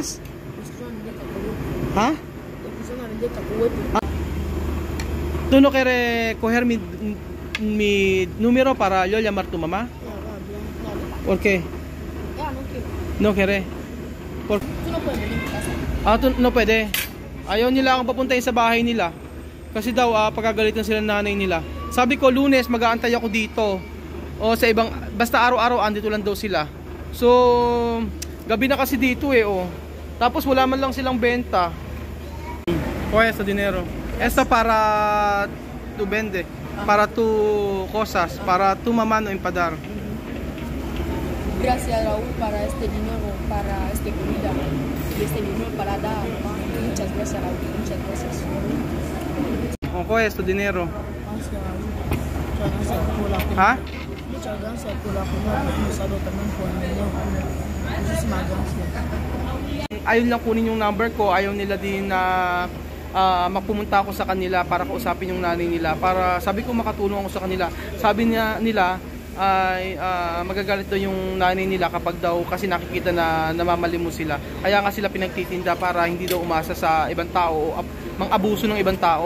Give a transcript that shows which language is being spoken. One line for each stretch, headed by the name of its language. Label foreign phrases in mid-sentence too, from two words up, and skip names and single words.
Spanish: Los que son a vender cacahuete. ¿Ah? Los que son a vender cacahuete. ¿Tú no quieres coger mi número para yo llamar a tu mamá? No. ¿Por qué? Ya, no quiero. No quieres. Por... Tú no puedes venir a mi casa. Tu no pwede.
Filipino: Ayaw nila akong papuntahin sa bahay nila. Kasi daw, pagkagalitan sila ng nanay nila. Sabi ko, Lunes, mag-aantay ako dito. O sa ibang, basta araw-araw, andito lang daw sila. So, gabi na kasi dito Tapos wala man lang silang benta.
Spanish: Oye, sa dinero. Esta para tu vende. Para tu cosas. Para tu mamá no empadar. Gracias Raúl para este dinero, para este comida, y este dinero para dar a mamá. Muchas gracias Raúl, muchas gracias. Oye, esto dinero. Gracias, Raúl. Muchas gracias por la comida. Ha? Muchas gracias por la comida que hemos usado también por el dinero. Muchísimas gracias.
Filipino: Ayaw lang kunin yung number ko. Ayaw nila din na magpumunta ako sa kanila para kausapin yung nanay nila. Para sabi ko makatulong ako sa kanila. Sabi nila ay magagalit daw yung nanay nila kapag daw kasi nakikita na namamalimos sila. Kaya nga sila pinagtitinda para hindi daw umasa sa ibang tao o mang-abuso ng ibang tao.